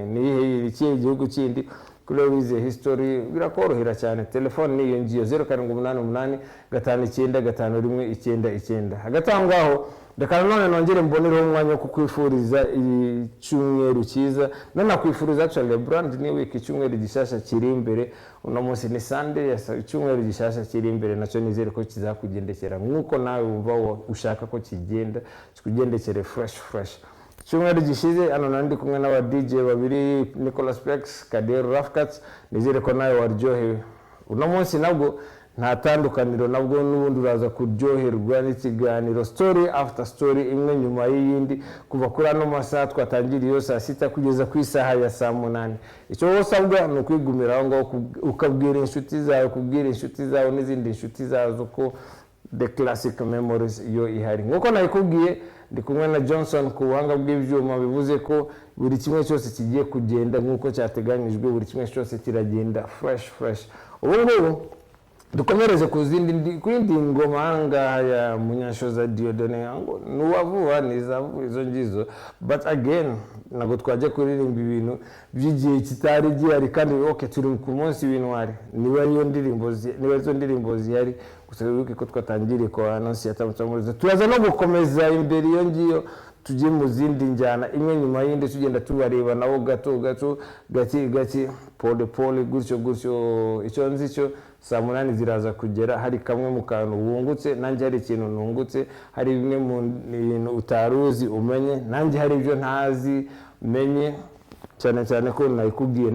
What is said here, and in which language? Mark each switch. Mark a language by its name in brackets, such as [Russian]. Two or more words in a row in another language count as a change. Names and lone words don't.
[Kinyarwanda] Ni iki igihugu kindi kuri wize history birakorohera cyane. Telefone ni iyo ngiyo 0788 595199. Hagatangaho reka none nongere mbonereho umwanya wo kukwifuriza icyumweru cyiza, nanakwifuriza [English] actually brand new week, [Kinyarwanda] icyumweru gishasha kiri imbere. Uno munsi ni Sunday, icyumweru gishasha kiri imbere nacyo nizere ko kizakugendekera nkuko nawe wumva ushaka ko kigenda, kikugendekere fresh. Icyumweru gishize hano nandi kumwe n'aba DJ babiri, Nicholas Pex, Kader Rafkats, nizere ko nawe waryohewe. Uno munsi nabwo nta tandukaniro, nabwo n'ubundi uraza kuryoherwa n'ikiganiro [English] story after story, [Kinyarwanda] imwe nyuma y'iyindi, kuva kuri ano masaha twatangiriye saa 6 kugeza ku isaha ya saa 8. Icyo wose abwa ni ukwigumira aho ngaho ukabwira inshuti zawe, kubwira inshuti zawe n'izindi inshuti zawe ko [English] the classic memories [Kinyarwanda] iyo ihari. Nkuko nayikubwiye ndi kumwe na Johnson ku buhanga bw'ibyuma, bivuze ko buri kimwe cyose kigiye kugenda nkuko cyateganyijwe, buri kimwe cyose kiragenda fresh. Ubu dukomereze ku yindi ngoma ngaha ya Munyanshoza Dieudonné nuwavuba nizavuga izo ngizo, [English] but again [Kinyarwanda] ntabwo twajya kuririmba ibintu by'igihe kitari gihari kandi turi ku munsi w'intwari, niba izo ndirimbo zihari gusa wibuke ko twatangiriye ko anonsi yatamutse turaza no gukomeza imbere iyo ngiyo tujye mu zindi njyana imwe nyuma y'indi tugenda tubareba nabo gato gake pole gutyo icyo nzi cyo saa 8 ziraza kugera hari kamwe mu kantu wungutse, nanjye hari ikintu nungutse, hari bimwe mu bintu utaruzi umenye, nanjye hari ibyo ntazi menye, cyane ko nayikubwiye.